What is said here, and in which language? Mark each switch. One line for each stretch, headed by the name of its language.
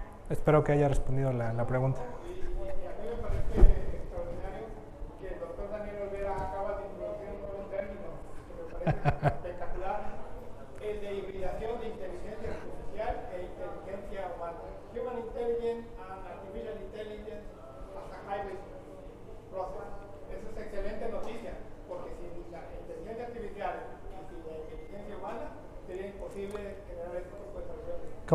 Spanish: Espero que haya respondido la pregunta. A mí me parece extraordinario que el doctor Daniel Olvera acaba de introducir un nuevo término que me parece espectacular, el de hibridación de inteligencia artificial e inteligencia humana.
English: Human Intelligence and Artificial Intelligence as a hybrid process.
Spanish: Eso es excelente noticia, porque sin la inteligencia artificial y sin la inteligencia humana sería imposible generar este tipo de soluciones.